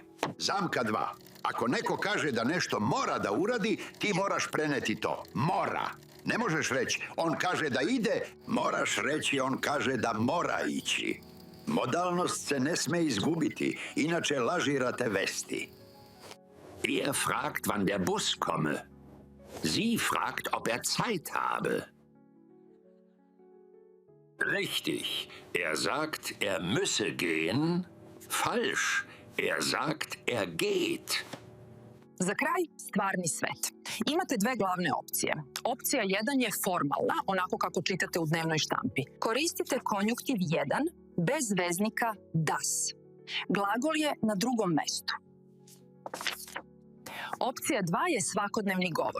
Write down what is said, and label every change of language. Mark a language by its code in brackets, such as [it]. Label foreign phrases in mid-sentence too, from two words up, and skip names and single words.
[sr] Zamka 2. Ako neko kaže da nešto mora da uradi, ti moraš preneti to. Mora. Ne možeš reći, on kaže da ide, moraš reći, on kaže da mora ići. Modalnost se ne sme izgubiti, inače lažirate vesti. [de] Er fragt, wann der Bus komme. Sie fragt, ob er Zeit habe. Richtig. Er sagt, er müsse gehen. Falsch. Er sagt, er geht. [sr] Za kraj, stvarni svet. Imate dve glavne opcije. Opcija 1 je formalna, onako kako čitate u dnevnoj štampi. Koristite konjuktiv 1 bez veznika das. Glagol je na drugom mestu. Opcija 2 je svakodnevni govor.